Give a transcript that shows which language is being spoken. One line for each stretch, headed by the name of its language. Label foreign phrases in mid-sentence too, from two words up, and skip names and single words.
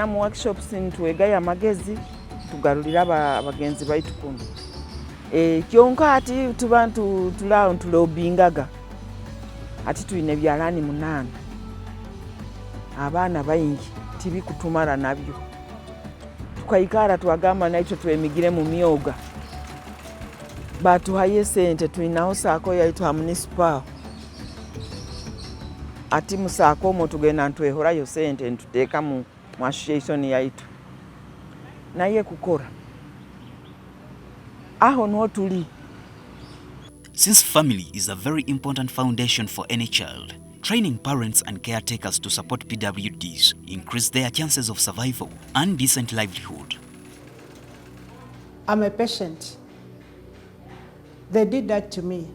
Tooro: mu workshops nitwegaya amagezi tugarulira abagenzi baitu kuno kyonka ati tubantu tulao ntulobingaga ati tuine byalani 8 abaana bayingi tibikutumara nabyo tukaikara twagamba naitwe twemigire mu myoga batuhaye sente tuinaho saako yaitwa municipal ati musaako omwo tugenda ntwehorayo sente ntuteeka mu association yaitu naye kukora aho no tuli.
English: Since family is a very important foundation for any child, training parents and caretakers to support PWDs increase their chances of survival and decent livelihood. I'm a patient. They did that to me.